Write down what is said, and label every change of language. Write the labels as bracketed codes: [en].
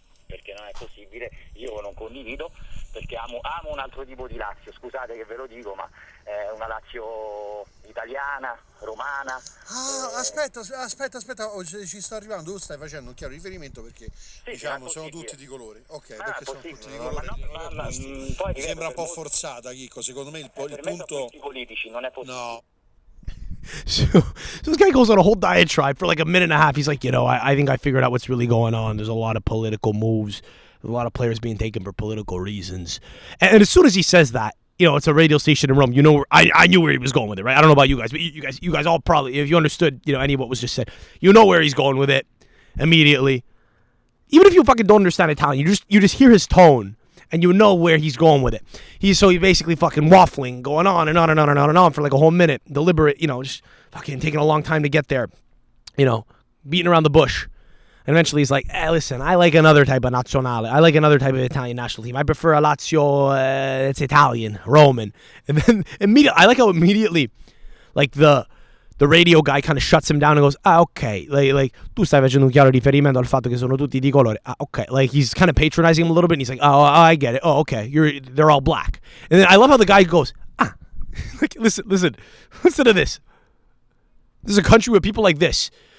[it] perché non è possibile, io non condivido, perché amo un altro tipo di Lazio, scusate che ve lo dico, ma è una Lazio italiana, romana. Aspetta, ci sto arrivando, tu stai facendo un chiaro riferimento perché sono tutti di colore. Ok, perché sono tutti di colore. Mi sembra un po' forzata, Chicco, secondo me il punto... politici, non è possibile. No. [en] So this guy goes on a whole diatribe for like a minute and a half. He's like, I think I figured out what's really going on. There's a lot of political moves. There's a lot of players being taken for political reasons. And as soon as he says that, it's a radio station in Rome. I knew where he was going with it, right? I don't know about you guys, but you guys all probably, if you understood, any of what was just said, you know where he's going with it immediately. Even if you fucking don't understand Italian, you just hear his tone. And you know where he's going with it. He's basically fucking waffling, going on and on and on and on and on for like a whole minute. Deliberate, just fucking taking a long time to get there. Beating around the bush. And eventually he's like, listen, I like another type of nazionale. I like another type of Italian national team. I prefer a Lazio, it's Italian, Roman. And then immediately, I like how immediately, like the radio guy kind of shuts him down and goes, ok, like [it] tu stai facendo un chiaro riferimento al fatto che sono tutti di colore. [en] Ok, like he's kind of patronizing him a little bit and he's like, oh, I get it. Oh, okay, they're all black. And then I love how the guy goes, like, listen to this. This is a country with people like this.